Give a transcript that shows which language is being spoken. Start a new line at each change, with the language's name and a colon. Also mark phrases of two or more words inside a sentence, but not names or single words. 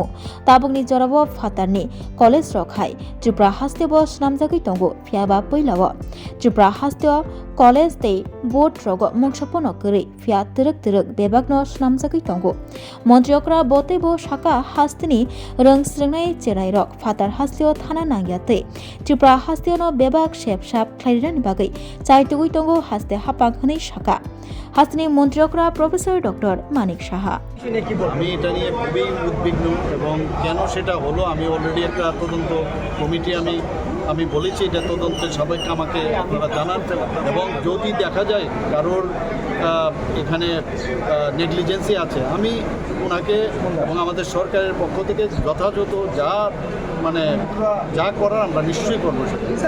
Bodo: ताबुंनि जराब फातारनि कलेज रखाय त्रिपुरा हास्तेब स्नामजाखै तंगो फियाबा पैलाव त्रिपुरा हास्तेव कलेज दे बोर्ड रग मुंसपन करै फिया तिरक बेबागनो स्नामजाखै तंगो मन्त्रियकरा बतेबो साका हास्तिनि रोंस्रोंनाय चेराइरक फातार हास्तेव थाना नांगियातै त्रिपुरा हास्तेवनो बेबाग सेबसाब ख्लाइरानि बागै चाइतुगै तंगो हास्ते हापाखनै साका हास्तिनि मन्त्रियकरा प्रोफेसर डॉक्टर मानिक साहा
Bangla: আমি এটা নিয়ে খুবই উদ্বিগ্ন এবং কেন সেটা হলো আমি অলরেডি একটা তদন্ত কমিটি আমি বলেছি এটা তদন্তের সবাইকে আমাকে আপনারা জানান এবং যদি দেখা যায় কারোর এখানে নেগলিজেন্সি আছে আমি ওনাকে এবং আমাদের সরকারের পক্ষ থেকে যথাযথ যা করার আমরা নিশ্চয়ই করবো সেটা